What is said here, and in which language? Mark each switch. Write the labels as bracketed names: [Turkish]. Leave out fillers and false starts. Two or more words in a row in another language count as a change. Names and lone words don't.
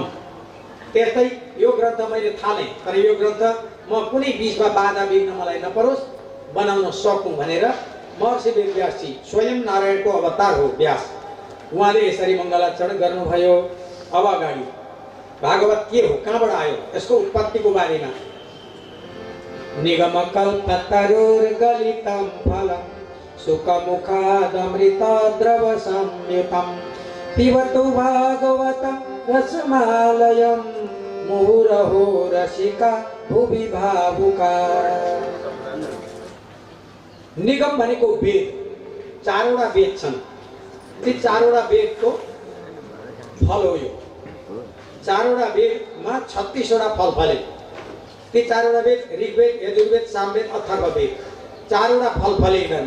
[Nepali] त्यस्तै यो ग्रन्थ मैले थालेँ, तर यो ग्रन्थ म कुनै बिचमा बाधा विघ्न मलाई नपरोस्, बनाउन सकौँ भनेर महर्षि वेदव्यासजी स्वयं नारायणको अवतार हो व्यास, उहाँले यसरी मङ्गलाचरण गर्नुभयो। अब अगाडि भागवत के हो, कहाँबाट आयो, यसको उत्पत्तिको बारेमा। [Sanskrit] निगमकल्पतरुर्गलितं फलं सुखमुखादमृतद्रव संयुतं पिबतु भागवतं रसमालयं मुहुरहो रसिका भुवि भावुका। [Nepali] निगम भनेको वेद, चारवटा वेद छन्। ती चारवटा वेदको फल हो यो। चारवटा वेदमा 36वटा फल फले। ती चारवटा वेद ऋग्वेद, यजुर्वेद, सामवेद, अथर्ववेद, चारवटा फल फले यिनीहरूमा।